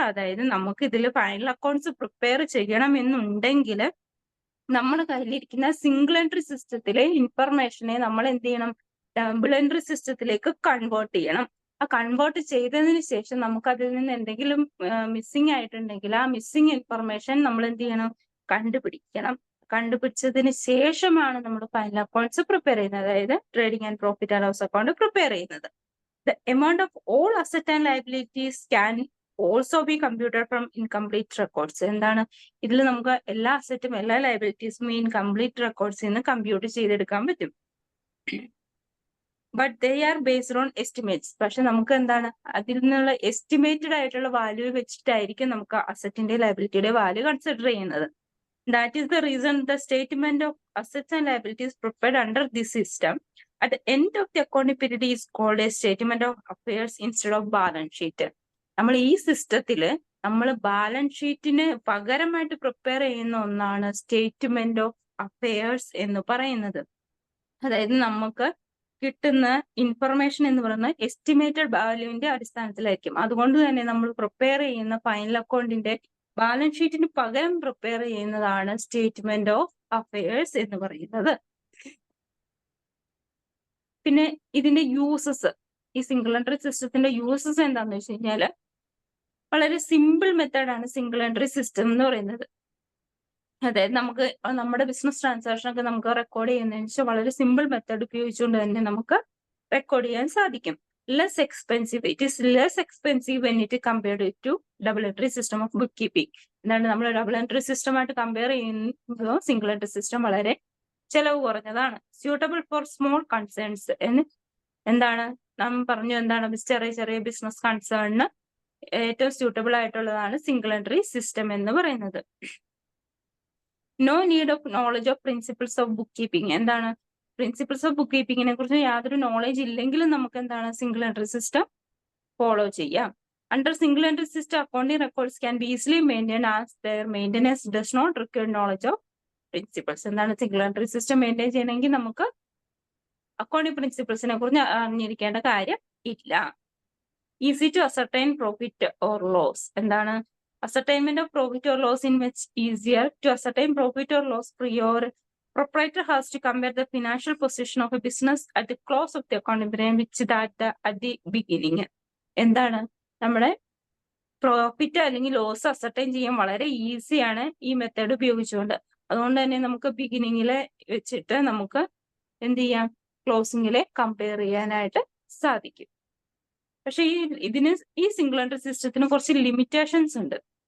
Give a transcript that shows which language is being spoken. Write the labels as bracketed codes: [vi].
[ml] അതായത് നമുക്ക് ഇതിൽ ഫൈനൽ അക്കൗണ്ട്സ് പ്രിപ്പയർ ചെയ്യണം എന്നുണ്ടെങ്കിൽ നമ്മുടെ കയ്യിലിരിക്കുന്ന സിംഗിൾ എൻട്രി സിസ്റ്റത്തിലെ ഇൻഫർമേഷനെ നമ്മൾ എന്ത് ചെയ്യണം, ഡബിൾ എൻട്രി സിസ്റ്റത്തിലേക്ക് കൺവേർട്ട് ചെയ്യണം. ആ കൺവേർട്ട് ചെയ്തതിന് ശേഷം നമുക്ക് അതിൽ നിന്ന് എന്തെങ്കിലും മിസ്സിംഗ് ആയിട്ടുണ്ടെങ്കിൽ ആ മിസ്സിംഗ് ഇൻഫർമേഷൻ നമ്മൾ എന്ത് ചെയ്യണം, കണ്ടുപിടിക്കണം. കണ്ടുപിടിച്ചതിന് ശേഷമാണ് നമ്മൾ ഫൈനൽ അക്കൗണ്ട്സ് പ്രിപ്പയർ ചെയ്യുന്നത്, അതായത് trading and profit and loss account prepare ചെയ്യുന്നത്. [en] The amount of all asset and liabilities can also be computed from incomplete records. [ml] എന്താണ് ഇതിൽ നമുക്ക് എല്ലാ അസറ്റും എല്ലാ ലയബിലിറ്റീസും ഇൻകംപ്ലീറ്റ് റെക്കോർഡ്സിൽ നിന്ന് കമ്പ്യൂട്ട് ചെയ്തെടുക്കാൻ പറ്റും. [en] But they are based on estimates. [ml] പക്ഷെ നമുക്ക് എന്താണ് അതിൽ നിന്നുള്ള എസ്റ്റിമേറ്റഡ് ആയിട്ടുള്ള വാല്യൂ വെച്ചിട്ടായിരിക്കും നമുക്ക് അസറ്റിന്റെ ലയബിലിറ്റിയുടെ വാല്യൂ കൺസിഡർ ചെയ്യുന്നത്. [en] That is the reason the statement of assets and liabilities prepared under this system at the end of the accounting period is called a statement of affairs instead of balance sheet. [ml] നമ്മൾ ഈ സിസ്റ്റത്തില് നമ്മൾ balance ഷീറ്റിന് പകരമായിട്ട് prepare ചെയ്യുന്ന ഒന്നാണ് statement of affairs എന്ന് പറയുന്നത്. അതായത് നമുക്ക് കിട്ടുന്ന ഇൻഫർമേഷൻ എന്ന് പറയുന്നത് എസ്റ്റിമേറ്റഡ് വാല്യൂവിന്റെ അടിസ്ഥാനത്തിലായിരിക്കും. അതുകൊണ്ട് തന്നെ നമ്മൾ പ്രിപ്പയർ ചെയ്യുന്ന ഫൈനൽ അക്കൗണ്ടിന്റെ ബാലൻസ് ഷീറ്റിന് പകരം പ്രിപ്പയർ ചെയ്യുന്നതാണ് സ്റ്റേറ്റ്മെന്റ് ഓഫ് അഫയേഴ്സ് എന്ന് പറയുന്നത്. പിന്നെ ഇതിന്റെ യൂസസ്, ഈ സിംഗിൾ എൻട്രി സിസ്റ്റത്തിന്റെ യൂസസ് എന്താന്ന് വെച്ച് കഴിഞ്ഞാല് വളരെ സിമ്പിൾ മെത്തേഡാണ് സിംഗിൾ എൻട്രി സിസ്റ്റം എന്ന് പറയുന്നത്. അതായത് നമുക്ക് നമ്മുടെ ബിസിനസ് ട്രാൻസാക്ഷൻ ഒക്കെ നമുക്ക് റെക്കോർഡ് ചെയ്യുന്നതിന് വെച്ചാൽ വളരെ സിമ്പിൾ മെത്തേഡ് ഉപയോഗിച്ചുകൊണ്ട് തന്നെ നമുക്ക് റെക്കോർഡ് ചെയ്യാൻ സാധിക്കും. [en] less expensive. It is less expensive when it is compared to double entry system of bookkeeping. [ml] എന്താണ് നമ്മൾ ഡബിൾ എൻട്രി സിസ്റ്റം ആയിട്ട് കമ്പയർ ചെയ്യുമ്പോൾ സിംഗിൾ എൻട്രി സിസ്റ്റം വളരെ ചെലവ് കുറഞ്ഞതാണ്. [en] suitable for small concerns [ml] എന്ന് എന്താണ് നാം പറഞ്ഞു, എന്താണ് ചെറിയ ചെറിയ ബിസിനസ് കൺസേണിന് ഏറ്റവും സ്യൂട്ടബിൾ ആയിട്ടുള്ളതാണ് സിംഗിൾ എൻട്രി സിസ്റ്റം എന്ന് പറയുന്നത്. [en] No need of knowledge of principles of book keeping. [ml] എന്താണ് പ്രിൻസിപ്പിൾസ് ഓഫ് ബുക്ക് കീപ്പിങ്ങിനെ കുറിച്ച് യാതൊരു നോളേജ് ഇല്ലെങ്കിലും നമുക്ക് എന്താണ് സിംഗിൾ എൻട്രി സിസ്റ്റം ഫോളോ ചെയ്യാം. [en] Under single entry system accounting records can be easily maintain as their maintenance does not require knowledge of principles. [ml] എന്താണ് single entry system maintain ചെയ്യണമെങ്കിൽ നമുക്ക് accounting പ്രിൻസിപ്പിൾസിനെ കുറിച്ച് അറിഞ്ഞിരിക്കേണ്ട കാര്യം ഇല്ല. [en] Easy to ascertain profit or loss. എന്താണ് ascertainment of profit or loss in which easier to ascertain profit or loss proprietor has to compare the financial position of a business at the close of the accounting period which that at the beginning. [ml] എന്താണ് നമ്മുടെ profit അല്ലെങ്കിൽ loss ascertain ചെയ്യാൻ വളരെ ഈസിയാണ് ഈ method ഉപയോഗിച്ചുകൊണ്ട്. അതുകൊണ്ട് തന്നെ നമുക്ക് ബിഗിനിങ്ങിലെ വെച്ചിട്ട് നമുക്ക് എന്ത് ചെയ്യാം, ക്ലോസിങ്ങിലെ കമ്പയർ ചെയ്യാനായിട്ട് സാധിക്കും. പക്ഷെ ഈ സിംഗിൾ എൻട്രി സിസ്റ്റത്തിന് കുറച്ച് ലിമിറ്റേഷൻസ് ഉണ്ട്.